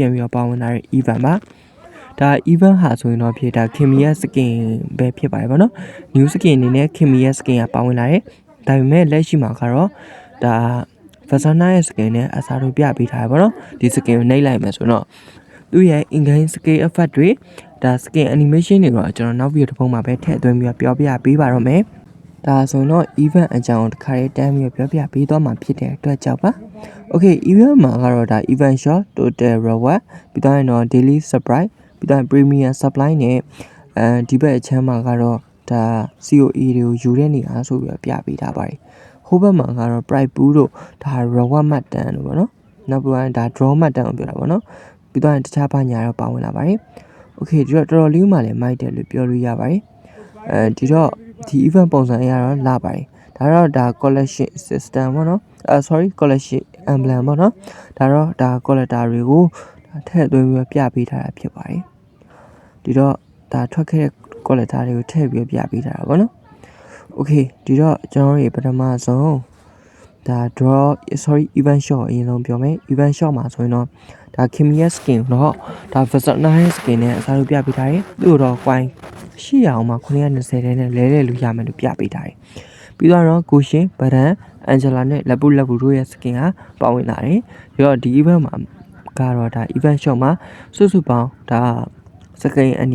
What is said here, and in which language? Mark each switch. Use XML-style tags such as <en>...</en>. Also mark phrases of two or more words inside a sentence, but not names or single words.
<my>ပြန်ပြီးတော့ပါဝင်လာတဲ့ event ပါဒါ event ဟာဆိုရင်တော့ဖြစ်ဒါခင်မီရဲ့ skin ပဲဖြစ်ပါတယ်ဗောနော်</my> <en>new skin</en> <my>အနေနဲ့ခင်မီရဲ့ skin ကပါဝင်လာတယ်ဒါပေမဲ့လက်ရှိ မှာကတော့ဒါ Versana ရဲ့ skin နဲ့အစားထိုးပြပေးထားတယ်ဗောနော်ဒီ skin ကိုနှိပ်လိုက်မယ်ဆိုတော့သူ့ရဲ့</my> <en>in-game scale effect</en> <my>တွေဒါ</my> <en>skin animation</en> <my>တွေတော့ကျွန်တော်နောက်ဗီဒီယိုတစ်ပုဒ်မှာပဲထည့်သွင်းပြီးပြောပြပေးပါတော့မယ်ဒါဆိုတော့ event အကြောင်းတစ်ခါလေးတန်းပြီးပြောပြပေးသွားမှာဖြစ်တဲ့အတွက်ကြောင့်ပါ</my> <en>Okay event</en> <my>မှာကတော့ဒါ</my> <en>event shop total reward</en> <my>ပြီးတော့ရင်တော့</my> <en>daily surprise</en> <my>ပြီးတော့</my> <en>premium supply</en> <my>နဲ့ဒီဘက်အချမ်းမှာကတော့ဒါ COE တွေကိုယူတဲ့နေရာဆိုပြီးပြပေးထားပါတယ်ဟိုဘက်မှာကတော့</my> <en>price pool</en> <my>တို့ဒါ reward မှတ်တမ်းတို့ပေါ့နော်နောက်ပြီးတော့ဒါ draw မှတ်တမ်းကိုပြောတာပေါ့နော်ပြီးတော့တခြားဘာညာတော့ပါဝင်လာပါတယ် Okay ဒီတော့တော်တော်လေးမှလည်းမိုက်တယ်လို့ပြောလို့ရပါတယ်ဒီတော့ဒီ event ပုံစံအရတော့လာပါတယ်ဒါတော့ဒါ</my> <en>collection system</en> <my>ပေါ့နော်</my> <en>sorry collection emblem</en> <my>ပေါ့နော်ဒါတော့ဒါ collector တွေကိုထည့်သွင်းပြီးပြပေးထားတာဖြစ်ပါတယ် ဒီတော့ဒါထွက်ခဲ့တဲ့ collector တွေကိုထည့်ပြီးပြပေးထားတာပေါ့နော် Okay ဒီတော့ကျွန်တော်တို့ပထမဆုံးဒါ draw</my> <en>sorry event shop</en> <my>အရင်ဆုံးပြောမယ်</my> <en>event shop</en> <my>မှာဆိုရင်တော့ဒါ Kimia skin တော့ဒါ Versana skin နဲ့အစားထိုးပြပေးထားတယ်သူ့တော့ coin ရှိရအောင်မှာ920တဲနဲ့လဲလို့ရမယ်လို့ပြပေးထားတယ်ပြီးတော့ကိုရှင်ဗဒန်အန်ဂျလာနဲ့လက်ပူတို့ရဲ့ skin ကပါဝင်လာတယ်ပြီးတော့ဒီ event မှာကတော့ဒါ event shop မှာစုစုပေါင်းဒါ skin အနေ</my>